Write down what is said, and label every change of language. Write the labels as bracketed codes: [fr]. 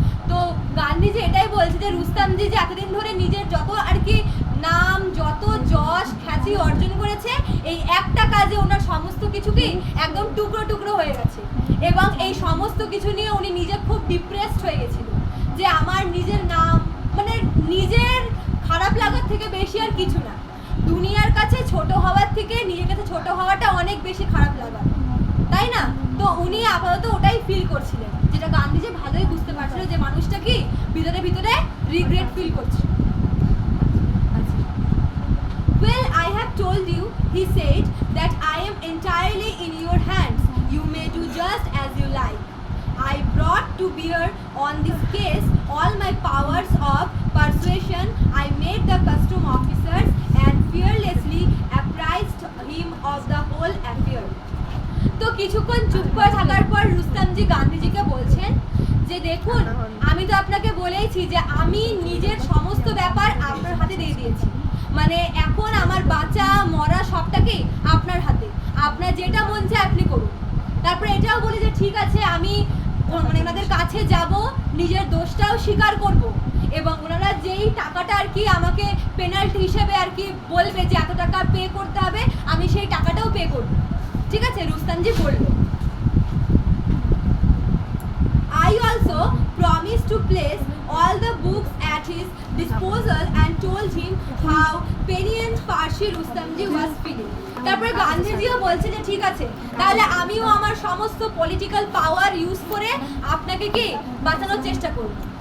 [bn] তো গান্ধীজি এটাই বলছে যে রুস্তামজি যে এতদিন ধরে নিজের যত আর কি নাম, যত যশ খ্যাতি অর্জন করেছে, এই একটা কাজে ওনার সমস্ত কিছু কি একদম টুকরো টুকরো হয়ে গেছে, এবং এই সমস্ত কিছু নিয়ে উনি নিজে খুব ডিপ্রেসড হয়ে গেছিল, যে আমার নিজের নাম মানে নিজের খারাপ লাগার থেকে বেশি আর কিছু না, দুনিয়ার কাছে ছোট হওয়ার থেকে নিজের কাছে ছোট হওয়াটা অনেক বেশি খারাপ লাগা, তাই না? তো উনি আপাতত ওটাই ফিল করছিলেন, যেটা গান্ধীজি ভালোই বুঝতে পারছিল যে মানুষটা কি ভিতরে ভিতরে রিগ্রেট ফিল করছে। [en] Well, I have told you, he said, that I am entirely in your hands. You may do just as you like. I brought to bear on this case all my powers of persuasion. I made the custom officers and fearlessly apprised him of the whole affair. [bn] তো কিছুক্ষণ চুপ করে থাকার পর রুস্তামজি গান্ধীজিকে বলছেন যে দেখুন, আমি তো আপনাকে বলেইছি যে আমি নিজের সমস্ত ব্যাপার আপনার হাতে দিয়ে দিয়েছি, মানে এখন আমার বাঁচা মরা সবটাকে আপনার হাতে, আপনার যেটা মন চায় আপনি করুন। তারপরে এটাও বলি যে ঠিক আছে, আমি মানে ওনাদের কাছে যাব, নিজের দোষটাও স্বীকার করব, এবং ওনারা যেই টাকাটা আর কি আমাকে পেনাল্টি হিসেবে আর কি বলবে যে এত টাকা পে করতে হবে, আমি সেই টাকাটাও পে করব। ঠিক আছে, রুস্তামজি বলল। [en] I also promised to place all the books at his disposal and told him how penitent Parshi Rustamji was feeling. [bn] তারপরে গান্ধীজিও বলছে যে ঠিক আছে, তাহলে আমিও আমার সমস্ত পলিটিক্যাল পাওয়ার ইউজ করে আপনাকে কি বাঁচানোর চেষ্টা করব।